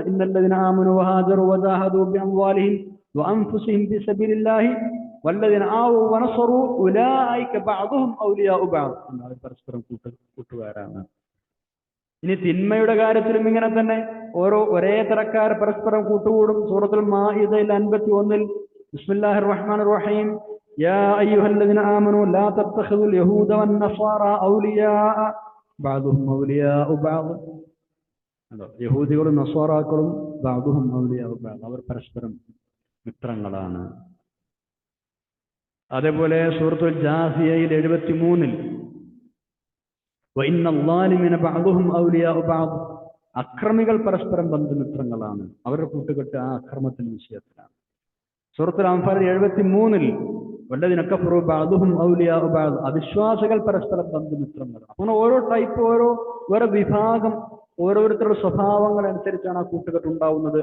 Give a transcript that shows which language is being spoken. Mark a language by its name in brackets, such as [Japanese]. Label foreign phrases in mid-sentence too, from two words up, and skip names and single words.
[Arabic] إن الذين آمنوا وهاجروا وجاهدوا بأموالهم وأنفسهم في سبيل الله والذين آووا ونصروا أولئك بعضهم أولياء بعض. [Malayalam] അവർ പരസ്പരം കൂട്ടുകാരാണ്. ഇനി തിന്മയുടെ കാര്യത്തിലും ഇങ്ങനെ തന്നെ ഒരേ തരക്കാർ പരസ്പരം കൂട്ടുകൂടും. സൂറത്തുൽ മാഇദയിൽ 51 [Arabic] بسم الله الرحمن الرحيم. يا أيها الذين آمنوا لا تتخذوا اليهود والنصارى أولياء بعضهم أولياء بعض. [Malayalam] യഹൂദികളും നസ്വാറാക്കളും [Arabic] بعضهم أولياء بعض, [Malayalam] അവർ പരസ്പരം മിത്രങ്ങളാണ്. അതേപോലെ സൂറത്തുൽ ജാസിയയിൽ [Arabic] 73 وإن الظالمين بعضهم أولياء بعض, [Malayalam] അക്രമികൾ പരസ്പരം ബന്ധുമിത്രങ്ങളാണ്, അവരുടെ കൂട്ടുകെട്ട് ആ അക്രമത്തിന്റെ വിഷയത്തിലാണ്. സൂറത്തുൽ അൻഫാൽ 73 [Arabic] والذين كفروا بعضهم أولياء بعض, [Malayalam] അവിശ്വാസികൾ പരസ്പരം ബന്ധുമിത്രങ്ങൾ. അങ്ങനെ ഓരോ ടൈപ്പ്, ഓരോ വിഭാഗം, ഓരോരുത്തരുടെ സ്വഭാവങ്ങൾ അനുസരിച്ചാണ് ആ കൂട്ടുകെട്ട് ഉണ്ടാവുന്നത്.